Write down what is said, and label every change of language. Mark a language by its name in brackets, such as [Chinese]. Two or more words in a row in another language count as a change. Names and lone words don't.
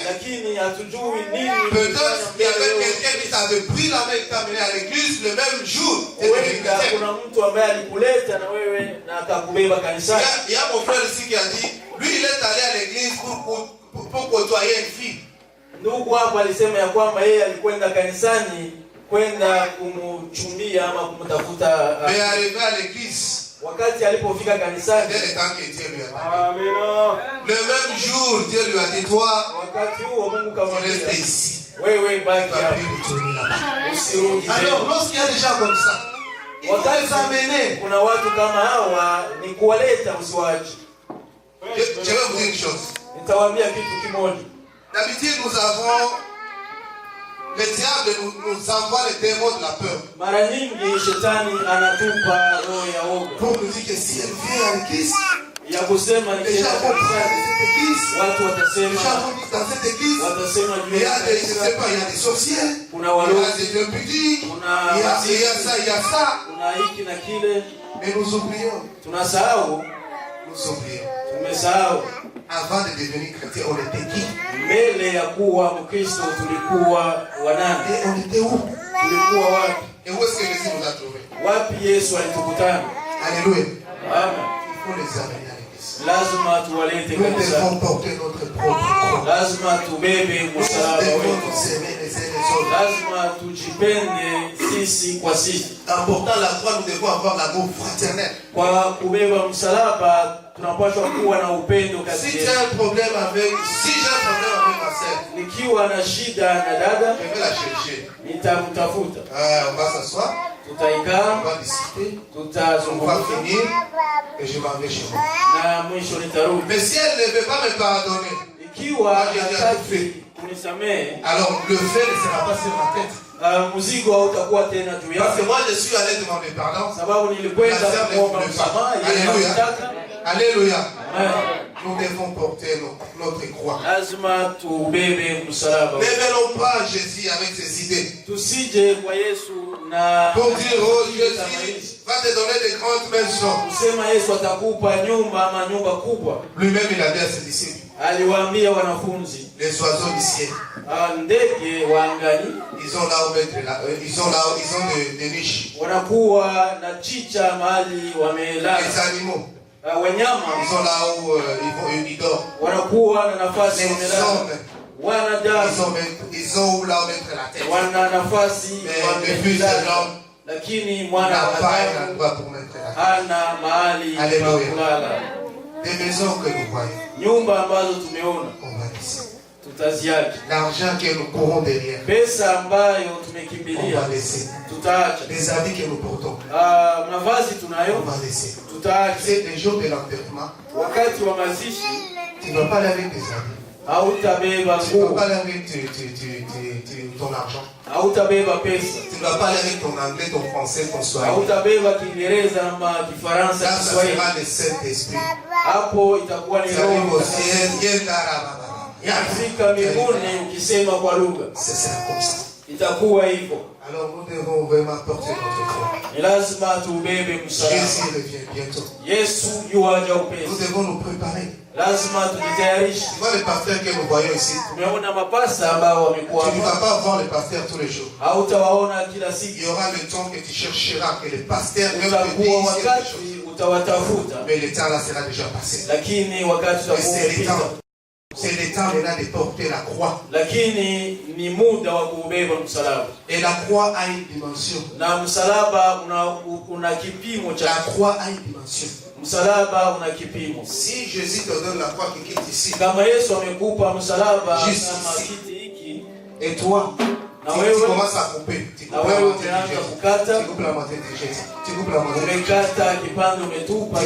[French] Peut-être qu'il y avait quelqu'un qui t'avait pris la main et t'a amené à l'église le même jour. Il y a mon frère ici qui a dit, lui il est allé à l'église pour pour côtoyer une fille. [Swahili] Ndugu hapa alisema ya kwamba yeye alikwenda kanisani kwenda kumchumbia ama kumtafuta. [French] Mais arrivé à l'église, [Swahili] wakati alipofika kanisani, [French] dès le temps que Dieu lui a parlé. Le même jour, Dieu lui a dit, toi, [Swahili] wakati huo Mungu [French] tu [Swahili] kamwambia, [French] restes ici. [Swahili] wewe baki [French] Tu vas [Swahili] hapa, [French] plus retourner là-bas. [Swahili] usirudi tena. [French] Alors, lorsqu'il y a des gens comme ça, il faut les amener. [Swahili] Kuna watu kama hawa ni kuwaleta, usiwaache. [French] Je vais vous dire une chose. [Swahili] Nitawaambia kitu kimoja. [French] D'habitude, nous avons... Le diable nous envoie les démons de la peur. [Swahili] Mara nyingi shetani anatupa roho ya woga. [French] Pour nous dire que si elle vient à l'église, [Swahili] Ya kusema [French] les gens vont prendre cette église. [Swahili] watu [French] Les [Swahili] watasema, [French] gens vont dire dans cette église, [Swahili] watasema [French] il y a des, je sais pas, il y a des sorcières, [Swahili] kuna [French] il y a [Swahili] walozi, [French] des dieux pudiques, [Swahili] kuna [French] il y a ça, il y a ça. [Swahili] kuna hiki na kile. [French] Mais nous oublions, [Swahili] Tunasahau, tumesahau [French] avant de devenir chrétien, on était qui? [Swahili] mbele ya kuwa Mkristo tulikuwa wanani? [French] Et on était où? [Swahili] Tulikuwa wapi? [French] Et où est-ce que Jésus nous a trouvés? [Swahili] Wapi Yesu alitukutana? [French] Alléluia. Amen. Il faut les amener à l'église. [Swahili] Lazima tuwalete [French] Nous [Swahili] kanisani. [French] devons porter notre propre croix. [Swahili] Lazima tubebe [French] Nous [Swahili] msalaba [French] devons [Swahili] wetu. [French] nous aimer les uns les autres. [Swahili] Lazima tujipende sisi kwa sisi. [French] En portant la croix, nous devons avoir l'amour fraternel. [Swahili] Kwa kubeba msalaba tunapaswa kuwa na upendo kati [French] Si tu [Swahili] yetu. [French] as un problème avec, si j'ai un problème avec ma sœur, [Swahili] Nikiwa na shida na dada, [French] je vais la chercher. [Swahili] nitamtafuta. [French] On va s'asseoir, on [Swahili] Tutaikaa, [French] va discuter, on va [Swahili] tutazungumza [French] finir et je m'en vais chez moi. [Swahili] na mwisho nitarudi. [French] Mais si elle ne veut pas me pardonner, [Swahili] Ikiwa hataki kunisamehe, [French] alors le fait ne sera pas sur ma tête. [Swahili] mzigo hautakuwa tena juu [French] Parce que [Swahili] yake, [French] moi je suis allé demander pardon. [Swahili] sababu nilikwenda kuomba msamaha. Yeye [French] Alléluia. [Swahili] hakutaka. [French] Alléluia. Amen. Nous devons porter notre croix. [Swahili] Lazima tubebe msalaba. [French] Ne mêlons pas Jésus avec ses idées. [Swahili] Tusije kwa Yesu na [French] Pour dire, oh Jésus va te donner des grandes maisons. [Swahili] kusema Yesu atakupa nyumba ama nyumba kubwa. [French] Lui-même il a dit à ses disciples, [Swahili] Aliwaambia wanafunzi, [French] les oiseaux du ciel, [Swahili] ndege wa angani [French] ils ont là où mettre ils ont des niches. [Swahili] wanakuwa na chicha mahali wamelala. [French] Les animaux, [Swahili] Wanyama [French] ils ont là où ils dorment. [Swahili] wanakuwa na nafasi [French] Les [Swahili] wamelala. [French] hommes, [Swahili] Wanadamu [French] ils ont là où mettre la tête. [Swahili] wana nafasi [French] Mais le fils de [Swahili] wamelala, [French] l'homme [Swahili] lakini [French] n'a [Swahili] mwana wa [French] pas un [Swahili] Adamu [French] endroit pour mettre la tête. [Swahili] hana mahali pa [French] Alléluia. [Swahili] kulala. [French] Des maisons que nous voyons, [Swahili] Nyumba ambazo tumeona [French] on va laisser. [Swahili] tutaziacha. [French] L'argent que nous courons derrière, [Swahili] Pesa ambayo [French] on [Swahili] tumekimbilia [French] va laisser. [Swahili] tutaacha. [French] Les habits que nous portons, [Swahili] Mavazi [French] on [Swahili] tunayo [French] va laisser. [Swahili] tutaacha. [French] C'est les jours de l'enterrement. [Swahili] Wakati wa mazishi [French] Tu ne vas pas aller avec tes habits. [Swahili] hautabeba [French] Tu ne vas [Swahili] nguo, [French] pas aller avec ton argent. [Swahili] hautabeba pesa, [French] Tu ne vas pas aller avec ton anglais, ton français, ton swahili. [Swahili] hautabeba Kiingereza ama Kifaransa, [French] Là, ça [Swahili] Kiswahili. [French] sera le Saint-Esprit. [Swahili] Hapo itakuwa ni [French] Tu arrives [Swahili] Roho [French] au [Swahili] Mtakatifu. [French] ciel, Yendarababa. [Swahili] Ukifika mbinguni ukisema kwa lugha, [French] Ce sera comme ça. [Swahili] itakuwa hivyo. [French] Alors nous devons vraiment porter notre croix. [Swahili] Ni lazima tuubebe msalaba. [French] Jésus revient bientôt. [Swahili] Yesu yuaja [French] Nous [Swahili] upesi, [French] devons nous préparer. [Swahili] lazima tujitayarishe. [French] Tu vois les pasteurs que nous voyons ici. [Swahili] Tumeona mapasta ambao wamekuwa [French] Tu ne vas [Swahili] hapa, [French] pas voir les pasteurs tous les jours. [Swahili] hautawaona kila [French] Il [Swahili] siku. [French] y aura le temps que tu chercheras, que les pasteurs même te [Swahili] Utakuwa [French] disent quelque chose. [Swahili] wakati utawatafuta, [French] Mais le temps là sera déjà passé. [Swahili] lakini wakati utakuwa [French] C'est le [Swahili] umepita. [French] temps. C'est le temps maintenant de porter la croix. [Swahili] Lakini ni muda wa kuubeba msalaba, [French] Et la croix a une dimension. [Swahili] na msalaba una kipimo [French] La [Swahili] cha [French] croix a une dimension. [Swahili] msalaba una kipimo. [French] Si Jésus te donne la croix qui quitte ici, [Swahili] Kama Yesu amekupa msalaba [French] Juste [Swahili] kama [French] ici. [Swahili] kiti hiki, [French] et toi, [Swahili] na [French] tu [Swahili] wewe [French] commences à couper. Tu [Swahili] na [French] coupes la [Swahili] wewe [French] moitié, [Swahili] umeanza [French] tu jettes. [Swahili] kukata, [French] Tu coupes la moitié, tu jettes. Tu coupes la moitié, tu jettes. [Swahili] umekata kipande umetupa,